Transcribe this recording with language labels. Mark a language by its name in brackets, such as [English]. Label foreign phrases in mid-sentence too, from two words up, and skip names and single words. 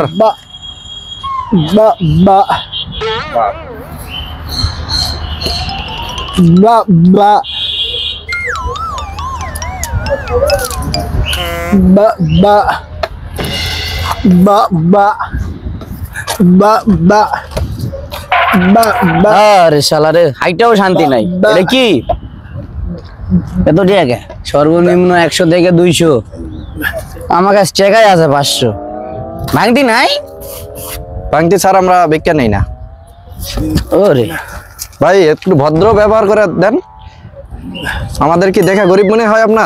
[Bangla] ba ba ba ba ba ba ba ba ba ba ba ba আরে শালা রে হাইটাও শান্তি নাই এটা কি এত টাকা সর্বনিম্ন 100 থেকে 200 আমার কাছে টাকাই আছে 500 ভাঙতি নাই ভাঙতি স্যার আমরা ভিক্ষা নেই না ওরে ভাই একটু ভদ্র ব্যবহার করে দেন আমাদের কি দেখা গরিব মনে হয় আপনার